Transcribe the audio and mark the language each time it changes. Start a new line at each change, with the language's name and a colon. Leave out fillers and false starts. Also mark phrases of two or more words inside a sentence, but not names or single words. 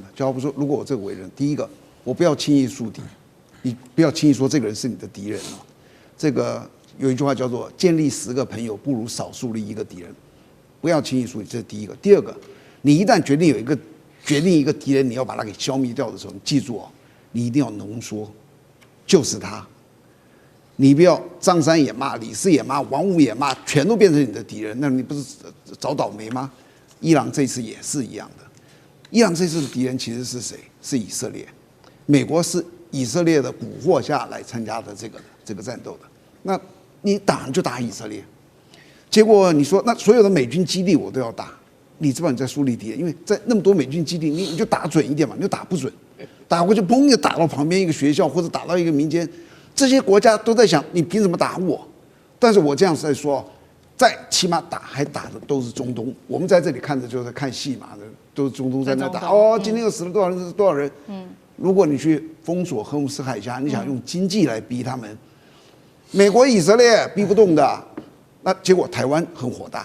Chinese: 就好比說，如果我這個為人，第一個，我不要輕易樹敵，你不要輕易說這個人是你的敵人哦。這個有一句話叫做“建立10個朋友，不如少樹立1個敵人”，不要輕易樹敵，這是第一個。第二個，你一旦決定一個敵人，你要把他給消滅掉的時候，你記住你一定要濃縮，就是他。你不要張三也罵，李四也罵，王五也罵，全都變成你的敵人，那你不是找倒霉嗎？伊朗這次也是一樣的。伊朗這次的敵人其實是誰？是以色列。美國是以色列的蛊惑下來參加的這個戰鬥的。那你打就打以色列，結果你說那所有的美軍基地我都要打。你知道你在樹立敵人，因為在那麼多美軍基地，你就打準一點嘛，你就打不準，打過去砰就打到旁邊一個學校或者打到一個民間，這些國家都在想你憑什麼打我？但是我這樣在說，在起碼還打的都是中東，我們在這裡看的就是看戲嘛，都是中東在那打今天又死了多少人，多少人？如果你去封鎖荷姆斯海峽，你想用經濟來逼他們，美國、以色列逼不動的，那結果台灣很火大。